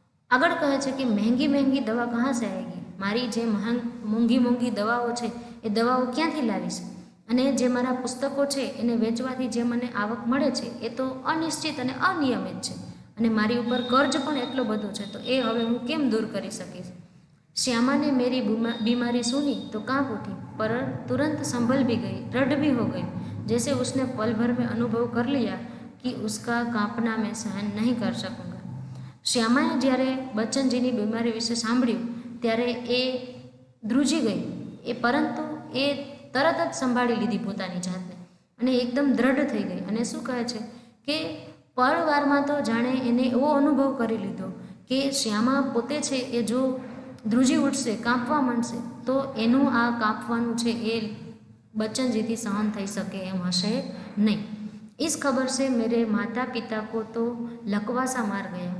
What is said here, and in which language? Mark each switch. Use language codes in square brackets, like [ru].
[gu] આગળ કહે છે કે [hi] મહેંગી મહેંગી દવા કહાં સે આएगी? [gu] મારી જે મોંઘી મોંઘી દવાઓ છે એ દવાઓ ક્યાંથી લાવીશ? અને જે મારા પુસ્તકો છે એને વેચવાથી જે મને આવક મળે છે એ તો અનિશ્ચિત અને અનિયમિત છે, અને મારી ઉપર કર્જ પણ એટલો બધો છે, તો એ હવે હું કેમ દૂર કરી શકીશ? [hi] श्यामा ने मेरी बीमारी सुनी तो कांप उठी, पर तुरंत संभल भी गई, दृढ़ भी हो गई, जैसे उसने पल भर में अनुभव कर लिया कि उसका कांपना मैं सहन नहीं कर सकूँगा. [gu] શ્યામાએ જ્યારે બચ્ચનજીની બીમારી વિશે સાંભળ્યું ત્યારે એ ધ્રુજી ગઈ, પરંતુ એ તરત જ સંભાળી લીધી પોતાની જાતને, અને એકદમ દ્રઢ થઈ ગઈ. અને શું કહે છે કે પળવારમાં તો જાણે એને એવો અનુભવ કરી લીધો કે શ્યામા પોતે છે એ જો ધ્રુજી ઉઠશે, કાંપવા માંડશે, તો એનું આ કાંપવાનું છે એ બચ્ચનજીથી સહન થઈ શકે એમ હશે નહીં. [hi] इस खबर से मेरे माता पिता को तो लकवासा मार गया.